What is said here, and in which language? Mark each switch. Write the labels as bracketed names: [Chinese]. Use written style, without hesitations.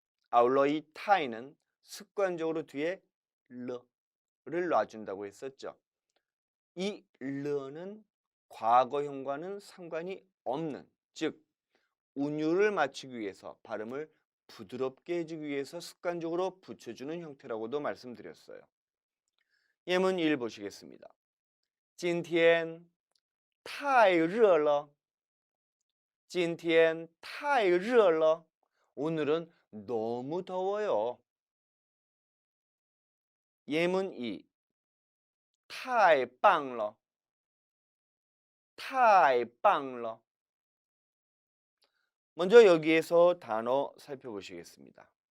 [Korean] 아울러 이 타이는 습관적으로 뒤에 르를 놔준다고 했었죠. 이 르는 과거형과는 상관이 없는, 즉 운율을 맞추기 위해서 발음을 부드럽게 해주기 위해서 습관적으로 붙여주는 형태라고도 말씀드렸어요. 예문 1 보시겠습니다. [Chinese] 今天太热了今天太热了 [Korean] 오늘은 너무 더워요. 예문 2 [Chinese] 太棒了太棒了 [Korean] 먼저 여기에서 단어 살펴보시겠습니다.